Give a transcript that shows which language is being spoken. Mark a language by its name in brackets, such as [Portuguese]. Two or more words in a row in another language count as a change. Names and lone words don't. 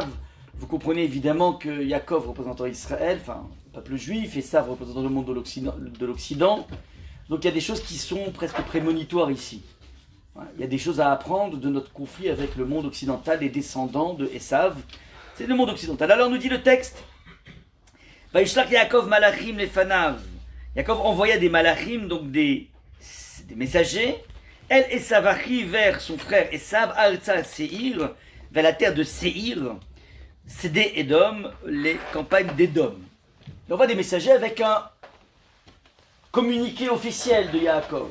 [French] Vous comprenez évidemment que Yaakov représentant Israël, enfin le peuple juif, et Esav représentant le monde de l'Occident. Donc il y a des choses qui sont presque prémonitoires ici. Il y a des choses à apprendre de notre conflit avec le monde occidental, les descendants de Esav. C'est le monde occidental. Alors nous dit le texte, [Hebrew] וישלח יעקב מלאכים לפניו. [French] Yaakov envoya des malachim, donc des messagers. [Hebrew] אל עשו [French] arrive vers son frère Esav, [Hebrew] ארצה שעיר, [French] vers la terre de Seir. Cédé Édom, les campagnes d'Édom. Il envoie des messagers avec un communiqué officiel de Yaakov.